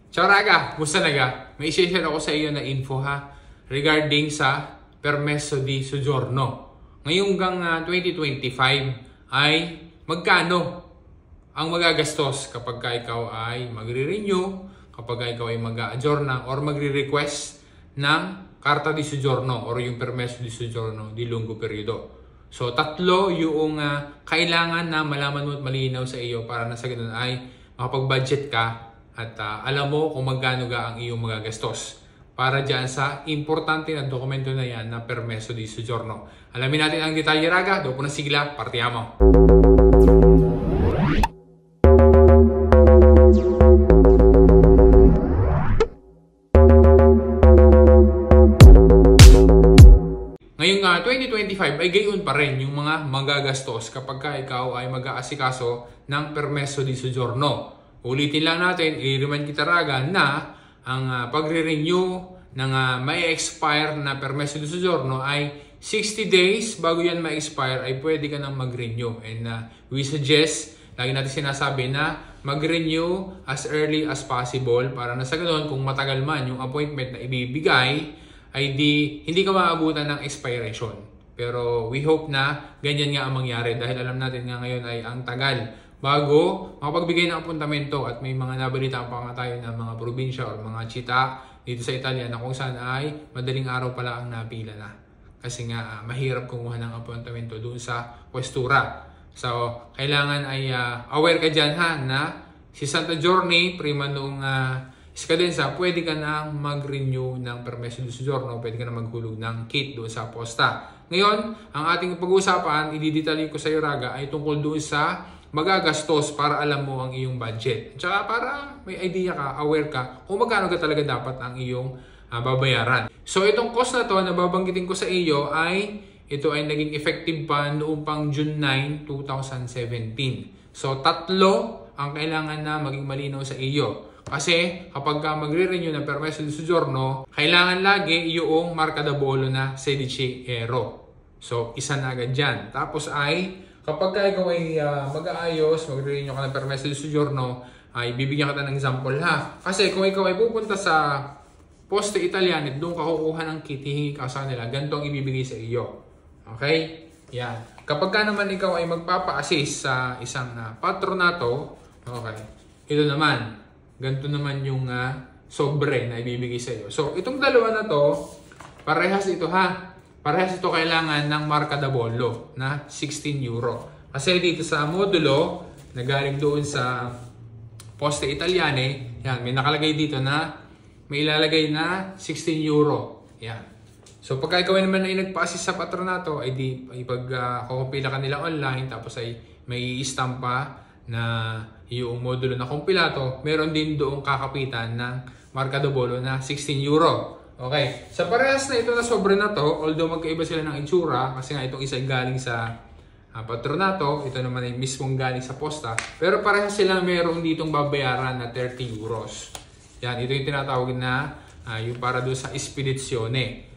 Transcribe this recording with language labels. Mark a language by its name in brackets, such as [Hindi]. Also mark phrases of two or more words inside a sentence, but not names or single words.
[Italian] Ciao raga, [Filipino] musta naga? May i-share ako sa iyo na info regarding sa [Italian] permesso di soggiorno. [Filipino] Ngayong 2025 ay magkano ang magagastos kapag ikaw ay magre-renew, kapag ikaw ay mag-a-aggiorna or magre-request ng [Italian] carta di soggiorno [Filipino] or yung [Italian] permesso di soggiorno di lungo periodo. [Filipino] So tatlo yung kailangan na malaman mo at malinaw sa iyo para na sa ganun ay makapag-budget ka at alam mo kung magkano ang iyong magagastos para dyan sa importante na dokumento na yan na [Italian] permesso di soggiorno. [Filipino] Alamin natin ang detalye raga, [Italian] dopo na sigla, partiamo! [Filipino] Ngayong 2025 ay gayon pa rin yung mga magagastos kapag ikaw ay mag-aasikaso ng [Italian] permesso di soggiorno. [Filipino] Ulitin lang natin, i-remind kita raga na ang pagre-renew ng may expire na [Italian] permesso di soggiorno [Filipino] ay 60 days bago yan ma-expire ay pwede ka nang mag-renew. [English] And we suggest, [Filipino] lagi natin sinasabi na mag-renew [English] as early as possible [Filipino] para na sa ganoon kung matagal man yung appointment na ibibigay ay hindi ka maabutan ng expiration. Pero [English] we hope [Filipino] na ganyan nga ang mangyari dahil alam natin nga ngayon ay ang tagal bago makapagbigay ng apuntamento at may mga nabalitaan pa nga tayo ng mga probinsya o mga chita dito sa Italia na kung saan ay madaling araw pala ang napila na. Kasi nga mahirap kumuha ng apuntamento doon sa pwestura. So kailangan ay aware ka dyan na si [Italian] Santa Giorni, [Filipino] prima noong iskadensa, pwede ka nang mag-renew ng [Italian] permesso di soggiorno, [Filipino] pwede ka nang maghulog ng kit doon sa posta. Ngayon, ang ating pag-uusapan, i-detalyin ko sa iyo raga, ay tungkol doon sa magagastos para alam mo ang iyong budget. Tsaka para may idea ka, aware ka, kung magkano ka talaga dapat ang iyong babayaran. So itong cost na to na babanggitin ko sa iyo ito ay naging effective pa noong pang June 9, 2017. So tatlo ang kailangan na maging malinaw sa iyo. Kasi kapag magre-renew ng [Italian] permesso di soggiorno, [Filipino] kailangan lagi yung [Italian] marca da bollo [Filipino] na 16 euro. So isa na agad dyan. Tapos ay kapag ikaw ay mag-aayos, magre-renew ka ng [Italian] permesso di soggiorno, [Filipino] ay bibigyan kita ng example Kasi kung ikaw ay pupunta sa Poste Italiane, doon ka kukuha ng kit, hihingi ka sa kanila, ganito ang ibibigay sa iyo. Okay? Yan. Kapag naman ikaw ay magpapa-assist sa isang patronato, okay, ito naman, ganito naman yung sobre na ibibigay sa iyo. So, itong dalawa na to, parehas ito Parehas ito kailangan ng [Italian] marca da bollo [Filipino] na 16 euro. Kasi dito sa modulo, na galing doon sa Poste Italiane, yan, may nakalagay dito na may ilalagay na 16 euro. Yan. So pagka ikaw naman ay nagpa-assist sa patronato, ay pag-kumpila ka nila online, tapos ay may istampa na yung modulo na kumpilato, meron din doong kakapitan ng [Italian] marca da bollo [Filipino] na 16 euro. Okay. Sa parehas na ito na sobre na to, although magkaiba sila ng itsura, kasi nga itong isa galing sa patronato, ito naman ay mismong galing sa posta, pero parehas sila meron ditong babayaran na 30 euros. Yan, ito yung tinatawag na yung para doon sa spedizione.